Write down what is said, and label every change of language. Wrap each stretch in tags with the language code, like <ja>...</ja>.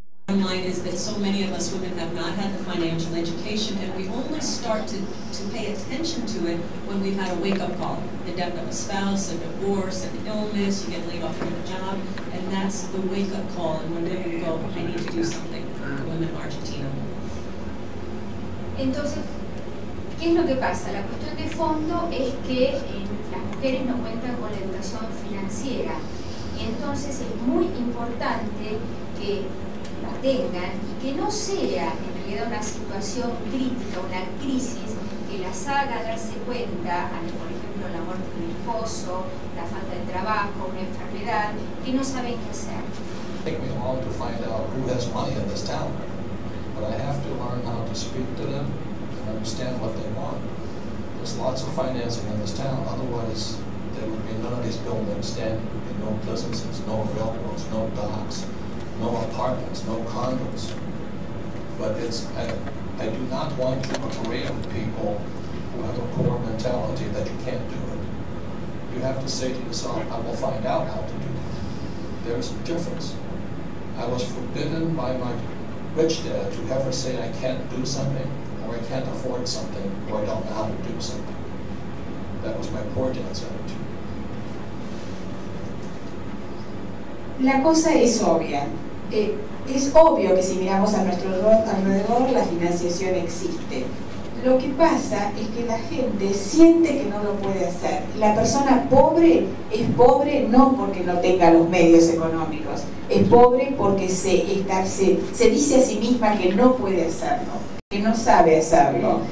<en>bottom line is that so many of us women have not had the financial education, and we only start to pay attention to it when we've had a wake-up call. The death of a spouse, a divorce, an illness, you get laid off from a job, and that's the wake-up call, and when women go, I need to do something, the women in Argentina.</en> <es>Entonces, ¿qué es lo que pasa? La cuestión de fondo es que las mujeres no cuentan con la educación financiera, y entonces es muy importante que la tengan y que no sea en realidad una situación crítica, una crisis que las haga darse cuenta, por ejemplo la muerte de un esposo, la falta de trabajo, una enfermedad, que no saben qué hacer.</es> <en>Take me long to find out who has money in this town, but I have to learn how to speak to them and understand what they want. There's lots of financing in this town, otherwise there would be none of these buildings standing, there would be no businesses, no railroads, no docks, no apartments, no condos. But I do not want to agree with people who have a poor mentality that you can't do it. You have to say to yourself, I will find out how to do it. There's a difference. I was forbidden by my rich dad to ever say I can't do something, or I can't afford something, or I don't know how to do something. That was my poor dad's attitude.</en> <es>La cosa es obvia. Es obvio que si miramos a nuestro alrededor, la financiación existe. Lo que pasa es que la gente siente que no lo puede hacer. La persona pobre es pobre no porque no tenga los medios económicos, es pobre porque se dice a sí misma que no puede hacerlo, que no sabe hacerlo.</es>